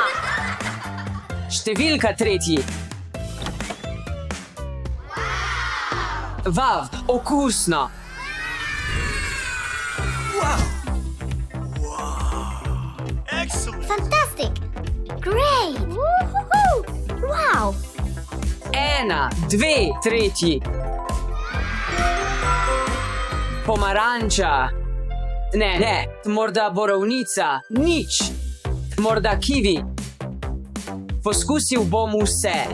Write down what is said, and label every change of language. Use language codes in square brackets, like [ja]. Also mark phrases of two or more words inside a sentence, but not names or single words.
[sl] Številka 3. Vav, okusno. [en] Fantastic. Great. Woohoo. Wow. [sl] 1, 2, 3. Pomaranča. Ne, morda borovnica, nič. Morda kivi. Poskusil bom vse.